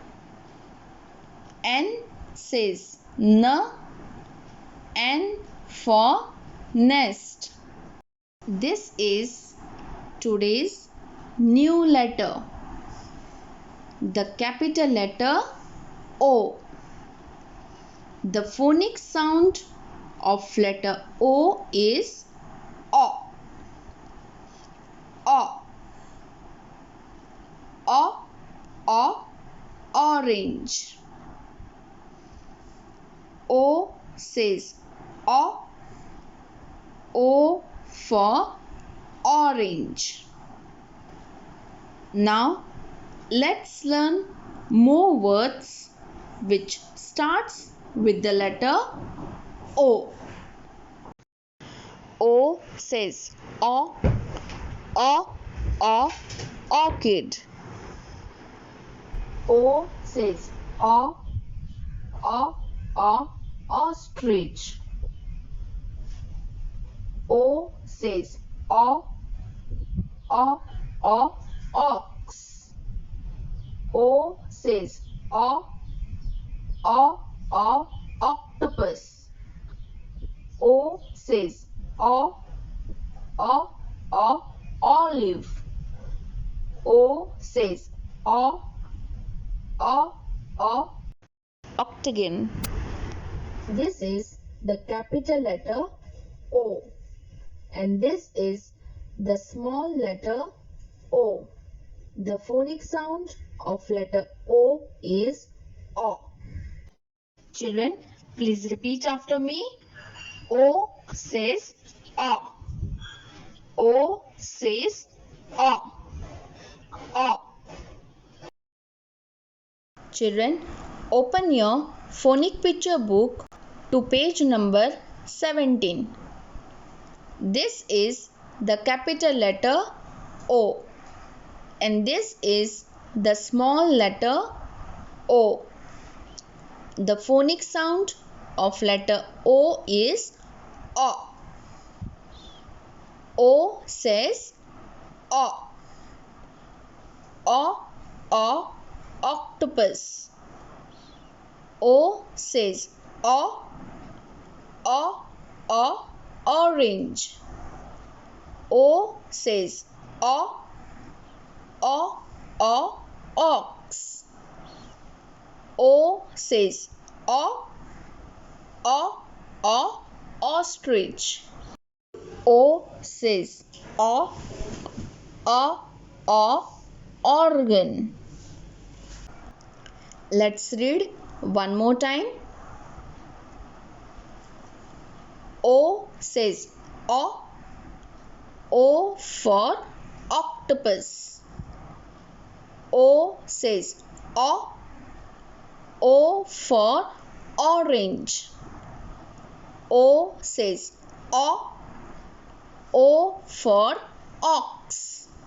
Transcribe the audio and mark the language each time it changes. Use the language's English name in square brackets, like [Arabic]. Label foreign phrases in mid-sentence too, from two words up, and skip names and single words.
[English] N says N, N for nest. This is today's new letter. The capital letter O. The phonic sound of letter O is O. O. O. O. Orange. O says O. O for orange. Now let's learn more words which starts with the letter O. O says O, orchid. O says O, ostrich. O says O, ox. O says O, octopus. O says O, olive. O says O, octagon. This is the capital letter O, and this is the small letter O. The phonic sound of letter O is O. Children, please repeat after me. O says O. O says O. O. Children, open your phonic picture book to page number 17. This is the capital letter O and this is the small letter O. The phonic sound of letter O is O. O says O. O, O, octopus. O says O. O, O, orange. O says O. O, O, ox. O says O. O, O, ostrich. O says O. O, organ. Let's read one more time. O says O. O for octopus. O says O. O for orange. O says O. O for ox.